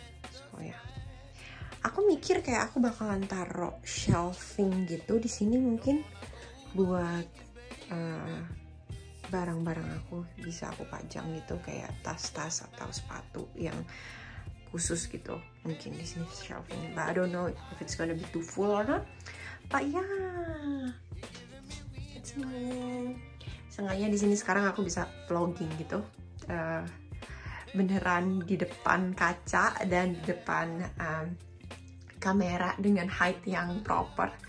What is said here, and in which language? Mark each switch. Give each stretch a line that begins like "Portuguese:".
Indonesian: So ya, aku mikir kayak aku bakalan taruh shelving gitu di sini mungkin buat barang-barang aku bisa aku pajang gitu, kayak tas-tas atau sepatu yang khusus gitu. Mungkin di sini shelving,
English: but I don't know if it's gonna be too full or not. But yeah, it's me.
Indonesian: Seenggaknya di sini sekarang aku bisa vlogging gitu, beneran di depan kaca dan di depan kamera dengan height yang proper.